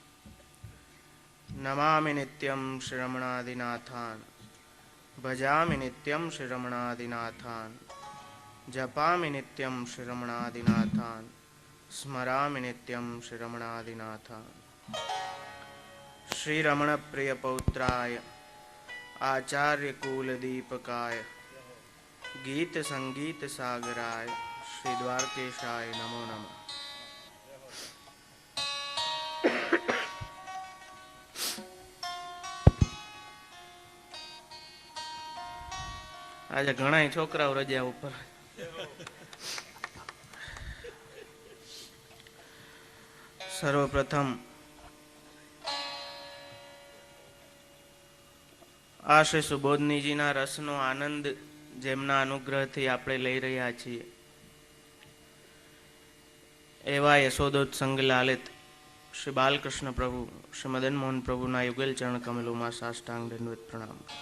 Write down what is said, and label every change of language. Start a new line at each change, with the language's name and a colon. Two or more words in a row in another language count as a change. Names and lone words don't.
Sanskrit: नमामि नित्यं श्रीरमणादिनाथान् भजामि नित्यं श्रीरमणादिनाथान् जपामि नित्यं श्रीरमणादिनाथान् स्मरामि नित्यं श्रीरमणादिनाथान्। श्रीरमणप्रियपौत्राय आचार्यकुलदीपकाय गीतसङ्गीतसागराय श्रीद्वारकेशाय नमो नमः।
Gujarati: આજે ઘણાય છોકરાઓ રજા ઉપર. સર્વપ્રથમ આ શ્રી સુબોધનીજીના રસનો આનંદ જેમના અનુગ્રહથી આપણે લઈ રહ્યા છીએ એવા યશોદોત્સંગ લાલિત શ્રી બાલકૃષ્ણ પ્રભુ શ્રી મદન મોહન પ્રભુના યુગલ ચરણ કમલોમાં સાષ્ટાંગ દંડવત પ્રણામ.